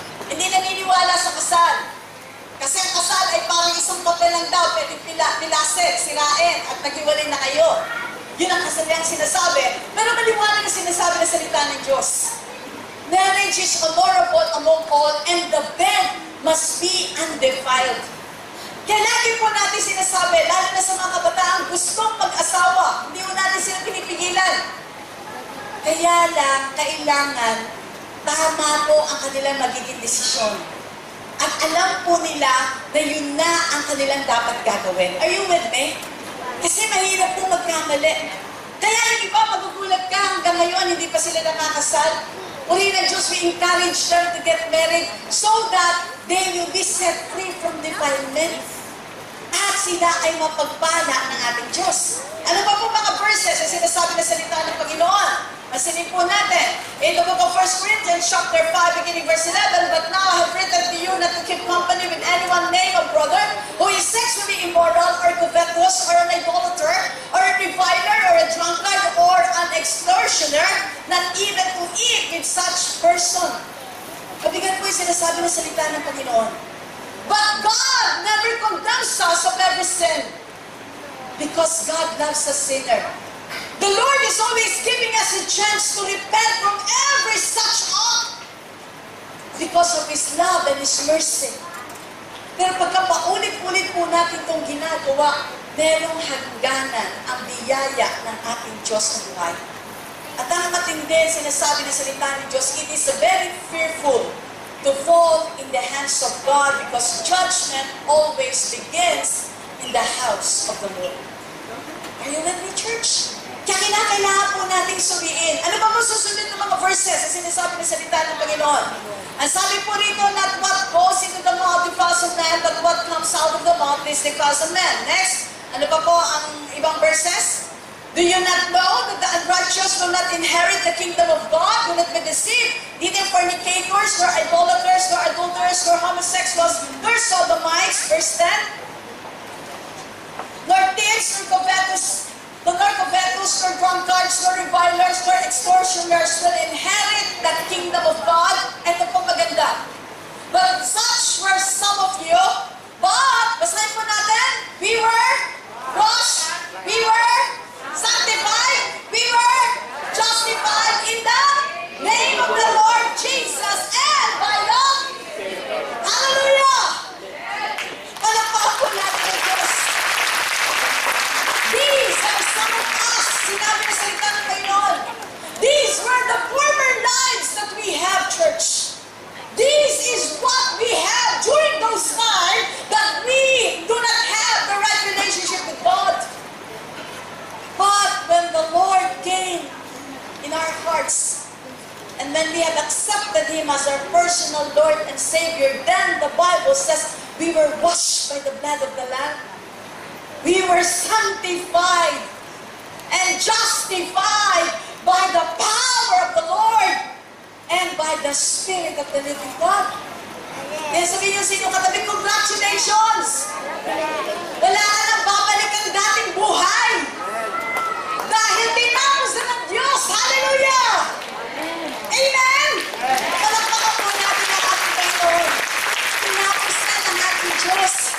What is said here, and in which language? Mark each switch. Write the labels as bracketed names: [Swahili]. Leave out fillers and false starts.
[Filipino] Hindi naniniwala sa kasal. Kasi ang kasal ay parang isang papel lang daw, pwede pilasin, sirain, at naghiwalay na kayo. Yun ang kasabihan sinasabi. Pero maliwanag ang sinasabi ng salita ng Diyos. [English] Marriage is honorable among all, and the bed must be undefiled. [Filipino] Kaya lagi po natin sinasabi, lalo na sa mga kabataan gustong mag-asawa, hindi mo natin sila pinipigilan. Kaya lang, kailangan, tama po ang kanilang magiging desisyon. At alam po nila na yun na ang kanilang dapat gagawin. [English] Are you with me? [Filipino] Kasi mahirap po magkamali. Kaya yung iba, magugulat ka hanggang ngayon, hindi pa sila nakakasal. Uri ng Diyos, [English] we encourage them to get married so that they will be set free from defilement. [Filipino] At sila ay mapagpala ng ating Diyos. Ano ba po mga verses na sinasabi na salita ng Panginoon? Masilin po natin. [English] In the book of 1 Corinthians chapter 5, beginning verse 11, "But now I have written to you not to keep company with anyone named a brother who is sexually immoral or covetous or an idolater or a reviler or a drunkard or an extortioner, not even to eat with such person." [Filipino] Kabigat po yung sinasabi ng salita ng Panginoon. [English] But God never condemns us of every sin because God loves a sinner. The Lord is always giving us a chance to repent from every such act because of His love and His mercy. [Filipino] Pero pagka paulit-ulit po natin itong ginagawa, merong hangganan ang biyaya ng ating Diyos na buhay. At ang matindi, sinasabi ng salita ng Diyos, [English] it is very fearful to fall in the hands of God because judgment always begins in the house of the Lord. Are you with me, church? [Filipino] Kaya kailangan po nating suriin. Ano ba masusunod ng mga verses na sinasabi ng salita ng Panginoon? Ang sabi po rito, [English] not what goes into the mouth defiles of man, but what comes out of the mouth is defiles of man. [Filipino] Next, ano pa po ang ibang verses? [English] Do you not know that the unrighteous will not inherit the kingdom of God? Do not be deceived. Neither fornicators, nor idolaters, nor adulterers, nor homosexuals, nor sodomites, verse 10. Nor thieves, nor covetous, nor drunkards, nor revilers, nor extortioners will inherit the kingdom of God. [Filipino] Ito po maganda. [English] But such were some of you, but, [Filipino] basahin po natin, [English] we were washed, we were sanctified, we were justified in the name of the Lord Jesus and by the hallelujah! [Filipino] Palakpakan po natin ang Diyos. [English] These are some of us, [Filipino] sinabi na salita ng Panginoon. [English] These were the former lives that we have, church. This is what we have during those times that we do not have the right relationship with God. But when the Lord came in our hearts, and when we have accepted Him as our personal Lord and Savior, then the Bible says we were washed by the blood of the Lamb. We were sanctified and justified by the power of the Lord and by the Spirit of the living God. [Filipino] Kaya sabihin niyo sino katabi, congratulations! Wala ka nang babalik ang dating buhay. Dahil tinapos na ng Diyos. Hallelujah! Amen! Palakpakan po natin ang ating Panginoon. Tinapos na ng ating Diyos.